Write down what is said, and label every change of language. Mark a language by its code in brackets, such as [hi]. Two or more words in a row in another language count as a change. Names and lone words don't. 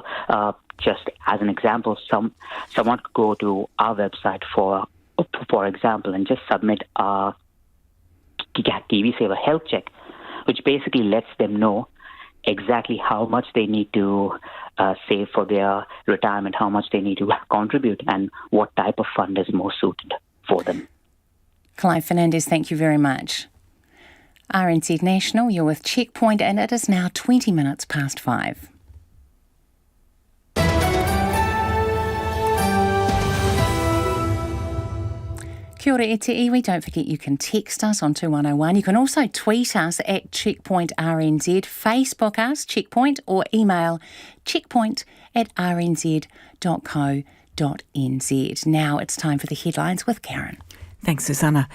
[en] Just as an example, someone could go to our website for example, and just submit a Kiwisaver health check, which basically lets them know exactly how much they need to save for their retirement, how much they need to contribute, and what type of fund is more suited for them. Clive Fernandez, thank you very much. RNZ National, you're with Checkpoint, and it is now 20 minutes past 5. [mi] Kia ora e te iwi. [en] Don't forget you can text us on 2101. You can also tweet us at Checkpoint RNZ, Facebook us, Checkpoint, or email checkpoint@rnz.co.nz. Now it's time for the headlines with Karen. Thanks, Susanna.